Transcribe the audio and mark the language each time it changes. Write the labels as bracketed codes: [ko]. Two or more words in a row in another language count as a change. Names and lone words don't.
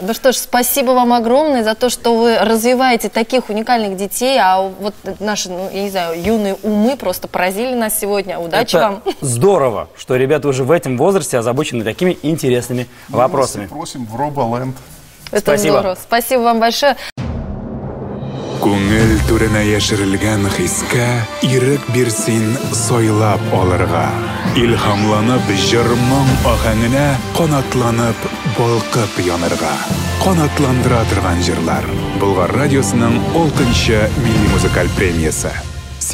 [ru] Ну что ж, спасибо вам огромное за то, что вы развиваете таких уникальных детей, а вот наши, я не знаю, юные умы просто поразили нас сегодня. Удачи вам. Здорово, что ребята уже в этом возрасте озабочены такими интересными вопросами. Просим в Роболенд. Это Спасибо. здорово. Спасибо вам большое. [tt] Күңел түренә яшерелгән хискә ирек бирсин сойлап алырга. Илһамланып җырмың ахәңенә канатланып балкып янырга. Канатландыра торган җырлар. Болгар радиосының 6-нчы милли музыкаль премиясе.